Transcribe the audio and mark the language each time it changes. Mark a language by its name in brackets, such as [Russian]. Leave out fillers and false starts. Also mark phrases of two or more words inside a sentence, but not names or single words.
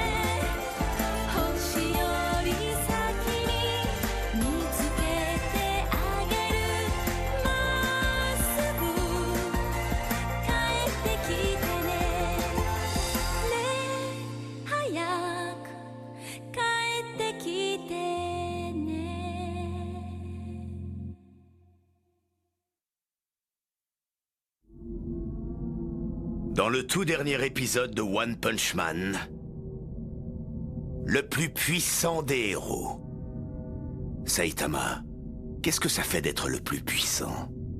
[Japanese] 星より先に見つけてあげるまっすぐ帰ってきてねねえ早く帰ってきてね [French] Dans le tout dernier épisode de One Punch Man, le plus puissant des héros. Saitama, qu'est-ce que ça fait d'être le plus puissant?